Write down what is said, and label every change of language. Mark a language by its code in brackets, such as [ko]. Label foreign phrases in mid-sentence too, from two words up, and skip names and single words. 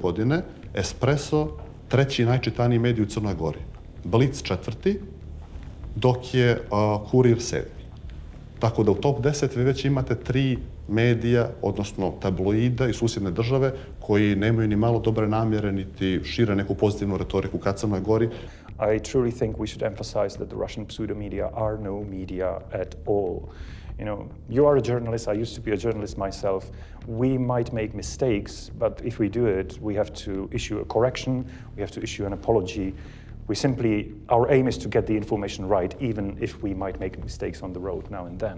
[sr] godine Espresso treći najčitaniji medij u Crnoj Gori, Blic četvrti, dok je Kurir sedmi. Tako da u top 10 vi već imate 3 medija, odnosno tabloida i susjedne države koji nemaju ni malo dobre namjere niti šire neku pozitivnu retoriku ka Crnoj Gori. [en] I truly think we should emphasize that the Russian pseudo-media are no media at all. You know, you are a journalist, I used to be a journalist myself. We might make mistakes, but if we do it, we have to issue a correction, we have to issue an apology. Our aim is to get the information right, even if we might make mistakes on the road now and then.